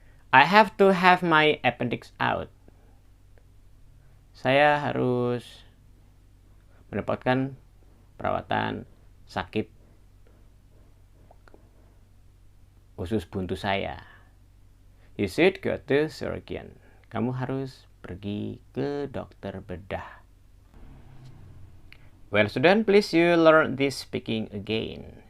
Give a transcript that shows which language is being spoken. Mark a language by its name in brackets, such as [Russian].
[English] I have to have my appendix out. [Indonesian] Saya harus mendapatkan perawatan sakit usus buntu saya. [English] You should go to surgeon. [Indonesian] Kamu harus pergi ke dokter bedah. [English] Well student, please you learn this speaking again.